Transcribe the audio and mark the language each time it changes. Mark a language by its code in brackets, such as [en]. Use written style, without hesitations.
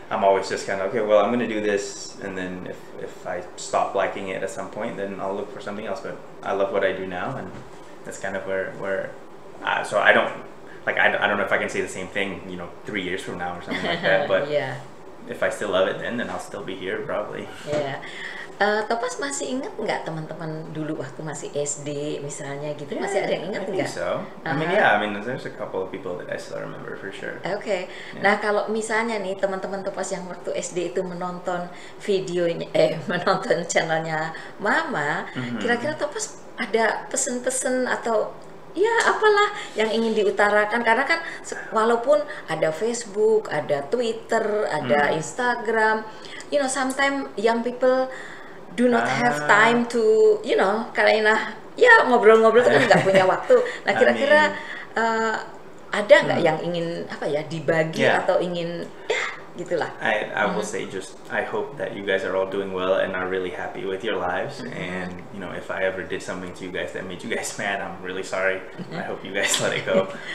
[en] I'm always just kind of, okay, well, I'm going to do this, and then if I stop liking it at some point, then I'll look for something else. But I love what I do now, and that's kind of where so I don't, like, I don't know if I can say the same thing, 3 years from now or something like that, but if I still love it then I'll still be here probably. [id] Topas masih ingat nggak teman-teman dulu waktu masih SD misalnya gitu? Masih ada yang ingat nggak? [en] So. I mean, there's a couple of people that I still remember for sure. [id] Okay. Nah, kalau misalnya nih teman-teman Topas yang waktu SD itu menonton videonya, menonton channelnya Mama, kira-kira Topas ada pesan-pesan atau ya apalah yang ingin diutarakan, karena kan walaupun ada Facebook, ada Twitter, ada Instagram, [en] sometimes young people do not have time to, [id] karena ya ngobrol-ngobrol itu kan nggak punya waktu. Nah, kira-kira ada nggak yang ingin dibagi atau ingin gitulah. [en] I will say, just I hope that you guys are all doing well and are really happy with your lives. And if I ever did something to you guys that made you guys mad, I'm really sorry. I hope you guys let it go.